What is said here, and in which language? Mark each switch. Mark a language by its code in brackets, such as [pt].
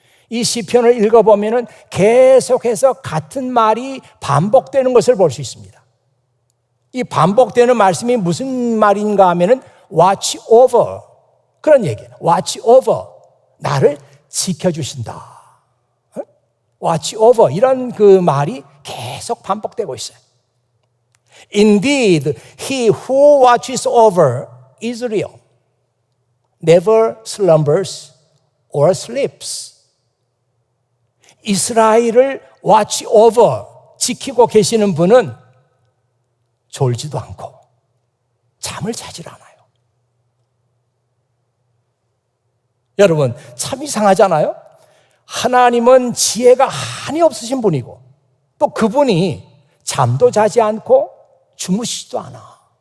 [ko] 이 시편을 읽어보면 계속해서 같은 말이 반복되는 것을 볼 수 있습니다. 이 반복되는 말씀이 무슨 말인가 하면은 watch over, 그런 얘기예요. watch over, 나를 지켜주신다. watch over, 이런 그 말이 계속 반복되고 있어요. [en] Indeed, he who watches over Israel never slumbers or sleeps. [ko] 이스라엘을 watch over, 지키고 계시는 분은 졸지도 않고 잠을 자질 않아요. 여러분, 참 이상하잖아요? 하나님은 지혜가 한이 없으신 분이고 또 그분이 잠도 자지 않고 주무시지도 않아.